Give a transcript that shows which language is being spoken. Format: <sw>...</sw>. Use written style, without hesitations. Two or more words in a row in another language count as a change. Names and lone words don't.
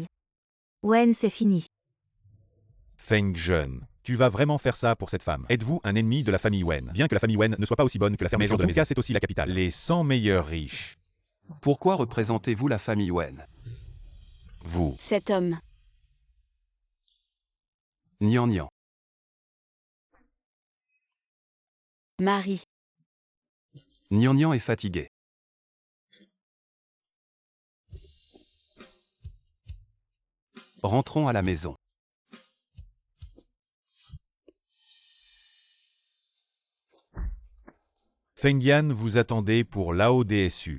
<fr>Wen, c'est fini. Feng jeune. Tu vas vraiment faire ça pour cette femme. Êtes-vous un ennemi de la famille Wen? Bien que la famille Wen ne soit pas aussi bonne que la fermeture de la maison, c'est aussi la capitale. Les 100 meilleurs riches. Pourquoi représentez-vous la famille Wen? Vous. Cet homme. Nian Nian. Marie. Nian Nian est fatigué. Rentrons à la maison. Feng Yan, vous attendez pour l'AODSU.</fr>